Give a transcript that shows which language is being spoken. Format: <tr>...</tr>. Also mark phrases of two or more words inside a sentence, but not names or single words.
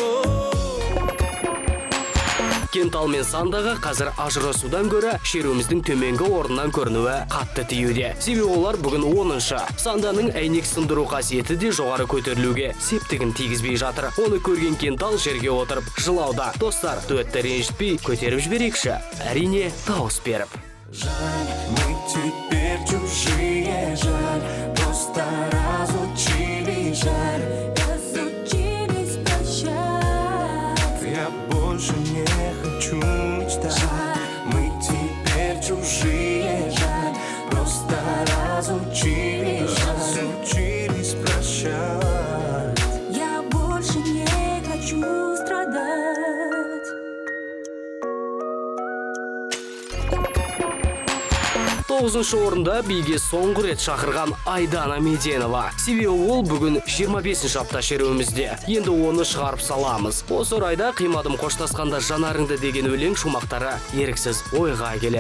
<kk>Кентал мен Сандаға қазір ажырасудан көрі шеруіміздің төменгі орнынан көрінуі қатты тиюде. Себебі олар бүгін 10-шы. Санданың әйнек сындыру қасиеті де жоғары көтерілуге септігін тигізбей жатыр. Оны көрген Кентал жерге отырып жылауда. Достар, дуэтті ренжітпей көтеріп жіберекші. Әрине, дауыс беріп.</kk> <ru>Жаль, мы теперь чужие, жаль, просто разучились, жаль. Разучились прощать. Я больше не хочу мечтать. Мы теперь чужие, жаль, просто разучились прощать. Я больше не хочу страдать.</ru> <kk>Тоғызыншы орында биге соңғы рет шақырған Айдана Меденова. Себебі ол бүгін 25-ші апта шеруімізде. Енді оны шығарып саламыз. Осы орайда қимадым қоштасқанда жанарыңды деген өлең шумақтары еріксіз ойға келеді.</kk>